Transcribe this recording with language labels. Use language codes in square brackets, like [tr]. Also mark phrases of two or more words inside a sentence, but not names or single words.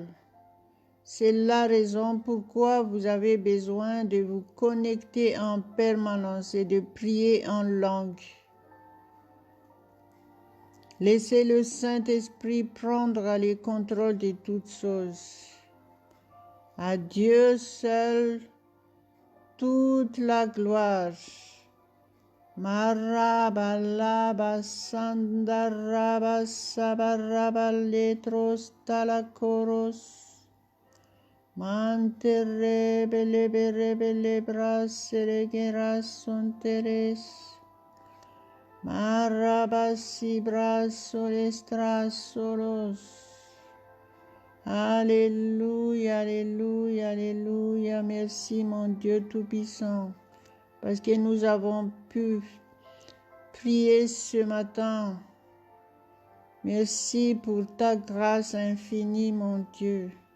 [fr] C'est la raison pourquoi vous avez besoin de vous connecter en permanence et de prier en langue. Laissez le Saint-Esprit prendre le contrôle de toutes choses. À Dieu seul toute la gloire. Marabalaba sandaraba sabaraba letros talakoros. Manterebelebelebele braseregeras sonteres. Marabasi brasolestras solos. Alléluia, alléluia, alléluia. Merci mon Dieu Tout-Puissant. Parce que nous avons pu prier ce matin. Merci pour ta grâce infinie, mon Dieu.